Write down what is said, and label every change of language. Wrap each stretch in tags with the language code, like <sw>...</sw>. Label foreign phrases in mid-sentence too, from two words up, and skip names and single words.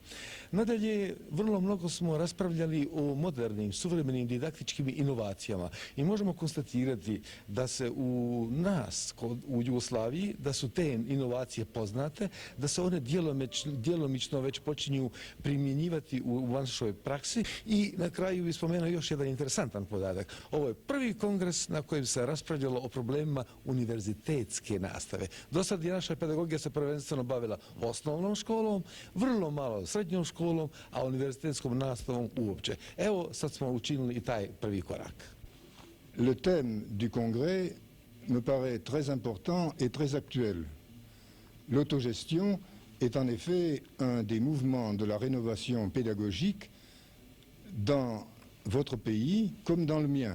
<hr>Nadalje, vrlo mnogo smo raspravljali o modernim, suvremenim didaktičkim inovacijama i možemo konstatirati da se u nas, u Jugoslaviji, da su te inovacije poznate, da se one djelomično već počinju primjenjivati u našoj praksi i na kraju bih spomenuo još jedan interesantan podatak. Ovo je prvi kongres na kojem se raspravljalo o problemima univerzitetske nastave. Do sad je naša pedagogija se prvenstveno bavila osnovnom školom, vrlo malo srednjom školom, a univerzitetskom nastavom uopće. Evo sad smo učinili i taj prvi korak.</hr> <fr>Le thème du congrès me paraît très important et très actuel. L'autogestion est en effet un des mouvements de la rénovation pédagogique dans votre pays comme dans le mien.</fr>